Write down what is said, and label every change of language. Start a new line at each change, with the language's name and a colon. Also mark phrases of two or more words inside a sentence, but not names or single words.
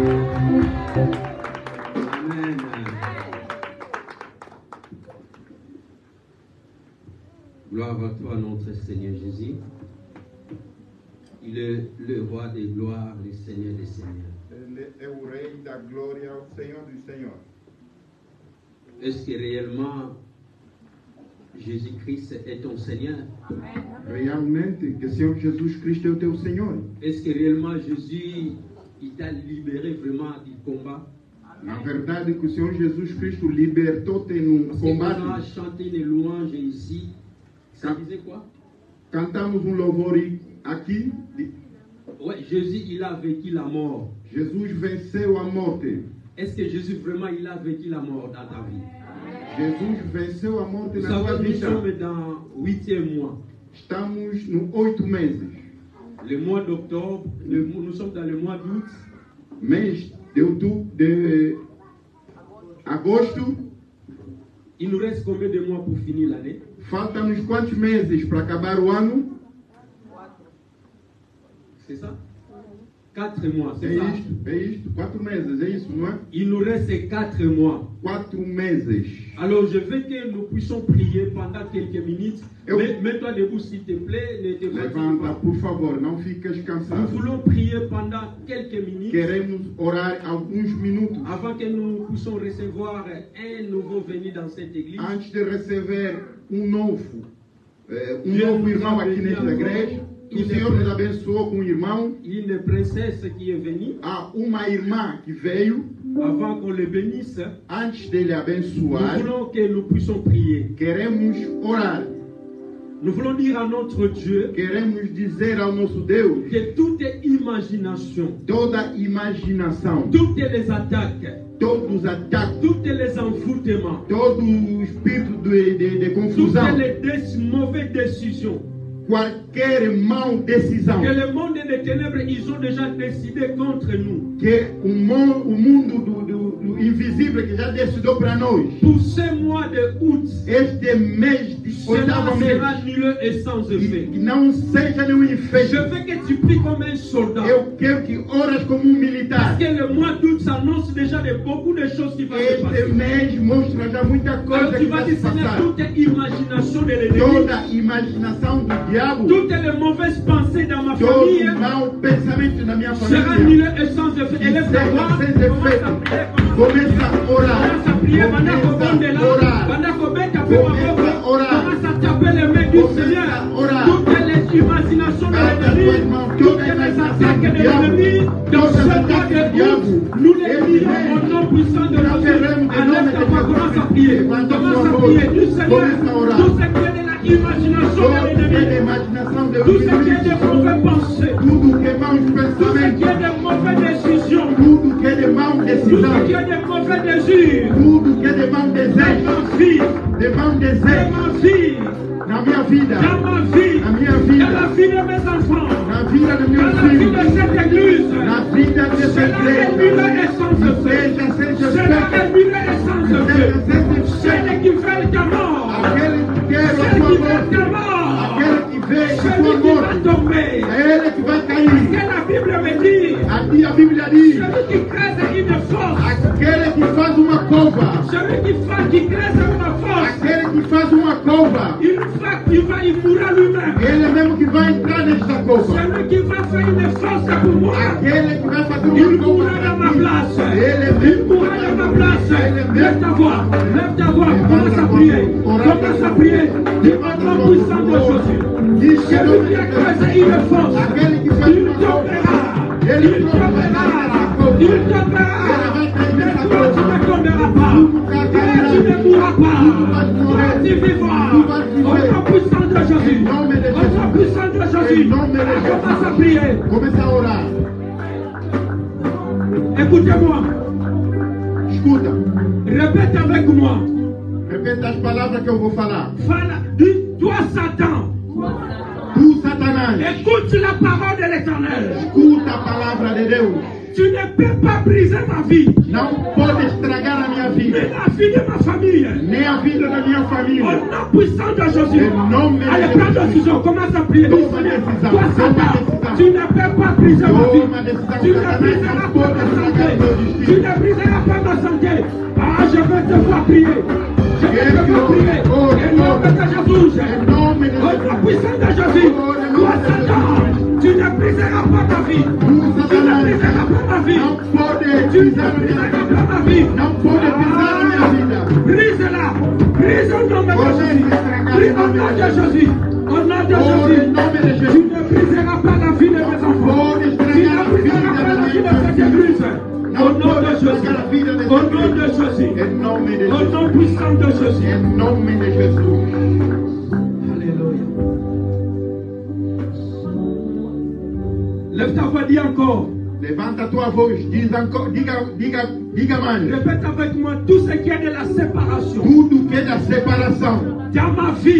French: Amen. Gloire à toi, notre Seigneur Jésus. Il est le roi des gloires, le Seigneur des seigneurs.
Portuguese: Ele é o Rei da glória, o Senhor dos senhores.
French: Est-ce que réellement Jésus-Christ est ton Seigneur?
Portuguese: Realmente, que o Senhor Jesus Cristo é o teu Senhor.
French: Est-ce que réellement Jésus il t'a libéré vraiment du combat?
Portuguese: Na verdade, que o Senhor Jesus Cristo libertou-te num
French: Parce qu'on a
Portuguese: combate.
French: chanté les louanges ici. Ça disait quoi?
Portuguese: Cantamos louvor aqui.
French: Ouais, Jésus, il a vécu la mort.
Portuguese: Jesus venceu a morte.
French: Est-ce que Jésus vraiment, il a vécu la mort dans ta vie?
Portuguese: Jesus venceu a morte
French: Vous
Portuguese: na tua
French: savez, nous
Portuguese: vida.
French: sommes dans 8e mois.
Portuguese: Estamos no 8 meses.
French: Le mois d'octobre, nous sommes dans le mois d'août.
Portuguese: Mês de outubro, de agosto.
French: Il nous reste combien de mois pour finir l'année?
Portuguese: Faltam-nos quantos meses para acabar o ano?
French: C'est ça? 4 mois, c'est
Portuguese: É
French: ça?
Portuguese: isto, 4 meses, é isso, não é?
French: Il nous reste 4 mois.
Portuguese: 4 meses.
French: Alors, je veux que nous puissions prier pendant quelques minutes. Mets-toi debout, s'il te plaît. Ne te fatigue
Portuguese: Levanta,
French: pas.
Portuguese: por favor, não ficas
French: Nous
Portuguese: cansado.
French: voulons prier pendant quelques minutes
Portuguese: Queremos orar alguns minutos
French: avant que nous puissions recevoir un nouveau venu dans cette église.
Portuguese: antes de receber novo irmão aqui nesta igreja. Que o Senhor nos abençoou com um irmão.
French: Une princesse qui est venue.
Portuguese: Há uma irmã que veio.
French: Avant qu'on le bénisse,
Portuguese: antes dele
French: nous
Portuguese: abençoar,
French: voulons que nous puissions prier.
Portuguese: queremos orar.
French: Nous voulons dire à notre Dieu
Portuguese: Queremos dizer ao nosso Deus
French: que toute imagination,
Portuguese: toda imaginação,
French: toutes les attaques,
Portuguese: todos os ataques,
French: tous les envoûtements,
Portuguese: todo o espírito de
French: toutes
Portuguese: confusão,
French: les mauvaises décisions
Portuguese: qualquer mal decisão
French: que le monde des ténèbres ils ont déjà décidé contre nous.
Portuguese: que o mundo do invisível que já decidiu para nós.
French: Pour ce mois de août,
Portuguese: Este mês de
French: cela
Portuguese: oitavo mês,
French: sera nul et sans effet.
Portuguese: que não seja nenhum
French: Je
Portuguese: efeito.
French: veux que tu pries comme un soldat.
Portuguese: Eu quero que oras como um militar.
French: Parce que le mois d'août s'annonce déjà de beaucoup de choses qui vont se
Portuguese: Este
French: passer.
Portuguese: mês mostra já muita
French: Alors
Portuguese: coisa
French: tu
Portuguese: que
French: vas
Portuguese: vai
French: dire,
Portuguese: se
French: Seigneur,
Portuguese: passar.
French: toute imagination de l'ennemi,
Portuguese: Toda imaginação do diabo,
French: toutes les mauvaises pensées dans ma
Portuguese: todo
French: famille
Portuguese: mau pensamento na minha
French: sera
Portuguese: família,
French: nul et sans effet. Élève ta voix,
Portuguese: sem
French: commence
Portuguese: efeito.
French: à prier.
Portuguese: Começa a orar.
French: Commence à prier,
Portuguese: Começa a orar.
French: Commence à taper les mains du Seigneur. Toutes les imaginations de l'ennemi, toutes les attaques de l'ennemi, dans ce mois de août, nous les prions au nom puissant de Jésus. Enlève ta voix, commence à prier. Commence à prier du Seigneur. Tout ce qui est de la imagination de l'ennemi, tout ce qui est de mauvaises pensées,
Portuguese: Tudo que é mau
French: tout ce qui
Portuguese: pensamento,
French: est de mauvaises décisions,
Portuguese: tudo que é de mau
French: tout ce
Portuguese: decisão,
French: qui est de mauvais désirs,
Portuguese: tudo que é de mau
French: dans
Portuguese: desejo,
French: ma vie,
Portuguese: de mau
French: dans
Portuguese: desejo
French: ma vie,
Portuguese: na minha vida,
French: dans ma vie,
Portuguese: na minha
French: dans
Portuguese: vida,
French: la vie de mes enfants,
Portuguese: na vida dos
French: dans
Portuguese: meus
French: la vie
Portuguese: filhos,
French: de cette église.
Portuguese: na vida dessa
French: Cela est nul
Portuguese: igreja,
French: et sans effet.
Portuguese: seja
French: Cela est
Portuguese: feito,
French: nul et sans effet.
Portuguese: seja
French: Celui qui fait ta mort,
Portuguese: aquele que quer a
French: celui
Portuguese: sua
French: qui fait ta
Portuguese: morte,
French: mort,
Portuguese: aquele que vê a sua
French: celui qui va
Portuguese: morte,
French: tomber.
Portuguese: é ele que vai
French: Que
Portuguese: cair.
French: la Bible me dit,
Portuguese: Aqui a Bíblia diz,
French: celui qui crée une force,
Portuguese: aquele que faz uma cova,
French: celui qui crée une force,
Portuguese: aquele que faz uma cova,
French: il mourra lui-même.
Portuguese: ele é mesmo que vai entrar nesta cova.
French: Celui qui va faire une force pour moi,
Portuguese: Aquele que vai fazer
French: il
Portuguese: uma cova
French: mourra dans ma
Portuguese: para ti.
French: place.
Portuguese: Ele é
French: Il
Portuguese: mesmo que
French: mourra
Portuguese: vai
French: dans ma
Portuguese: fazer
French: place.
Portuguese: Ele é
French: Lève ta
Portuguese: mesmo.
French: voix, commence à prier. Commence à prier. Dis au nom puissant de Jésus. Celui qui a créé une force,
Portuguese: Aquele que
French: il
Portuguese: faz uma cova,
French: tombera.
Portuguese: ele
French: Il tombera. Il tombera. Mais toi, tu ne tomberas pas. Toi, tu ne mourras pas. Toi, tu vivras. Au nom puissant de Jésus. Au nom puissant de Jésus. Commence à prier.
Portuguese: Começa a orar.
French: Écoutez-moi.
Portuguese: Escuta.
French: Répète avec moi.
Portuguese: Repete as palavras que eu vou falar.
French: Dis, toi, Satan,
Portuguese: Tu, Satanás,
French: écoute la parole de l'Éternel.
Portuguese: escuta a palavra de Deus.
French: Tu ne peux pas briser ma vie,
Portuguese: Não pode estragar a minha
French: mais
Portuguese: vida,
French: la vie de ma famille.
Portuguese: nem a vida da minha
French: Au
Portuguese: família.
French: nom puissant de Jésus.
Portuguese: Em nome de
French: Allez, prends
Portuguese: Jesus.
French: décision. Commence à prier.
Portuguese: Toma decisão.
French: Toi,
Portuguese: Toma
French: Satan,
Portuguese: decisão.
French: tu ne peux pas briser ma
Portuguese: Toma
French: vie.
Portuguese: decisão.
French: Tu ne
Portuguese: Satanás
French: briseras
Portuguese: não
French: pas
Portuguese: pode
French: ma
Portuguese: estragar
French: santé.
Portuguese: o meu
French: ne briseras pas ma santé. Ah, je vais te voir prier. Je vais te voir prier. Au nom de Jésus. Au nom puissant de Jésus. Toi, Satan, tu ne briseras pas ma vie. Tu ne briseras pas ma vie. Tu ne briseras pas ma vie. Brise-la. Brise au nom de Jésus. Brise au nom de Jésus. Au nom de Jésus. Tu ne briseras pas la vie de mes enfants. Tu ne briseras pas la vie de cette église. Au nom de Jésus. Au nom de Jésus. Au nom puissant de Jésus.
Portuguese: Em nome de Jesus.
French: Alléluia. Lève ta voix, dis encore.
Portuguese: Levanta a tua voz, diz encore, diga mais.
French: Répète avec moi tout ce qui est de la séparation.
Portuguese: Tudo que é da separação
French: Dans ma vie.